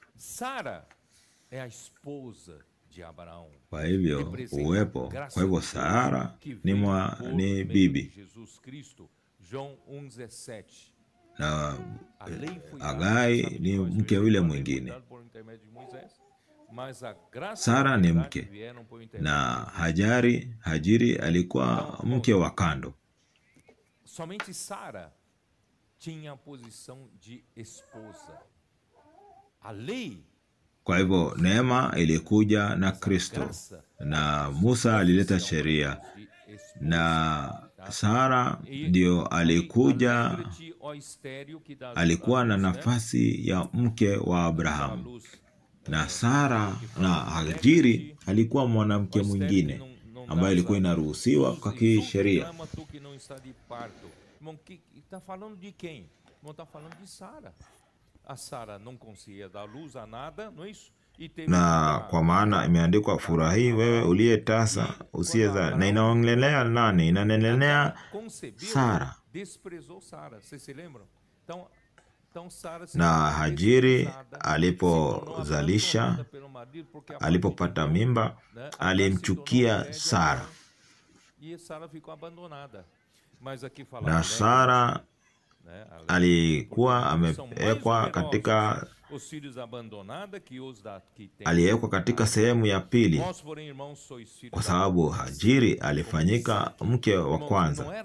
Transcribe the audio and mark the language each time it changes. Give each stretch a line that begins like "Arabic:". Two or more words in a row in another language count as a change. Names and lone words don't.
Swahili: Kwa hivyo kwa hivyo Sara ni bibi, na Agai ni mke yule mwingine. Sara ni mke, na Hajiri alikuwa mke wa kando.
Portuguese: Somente Sara tinha a posição de esposa. A lei.
Swahili: Kwa hivyo neema ilikuja na Kristo, na Musa alileta sheria, na Sara ndio alikuwa na nafasi ya mke wa Abrahamu, na Sara na Hajiri alikuwa mwanamke mwingine ambaye ilikuwa inaruhusiwa kwa kisheria.
Portuguese: Está falando de quem? Não está falando de Sara. A Sara não conseguia dar luz a nada, não é isso?
Swahili: Na kwa maana imeandikwa, furahi wewe uliyetasa usiyezaa. Na inaongelea nani? Inanenea Sara. Na Hajiri alipozalisha, alipopata mimba, alimchukia Sara, na Sara alikuwa amewekwa katika sehemu ya pili, kwa sababu Hajiri alifanyika mke wa kwanza.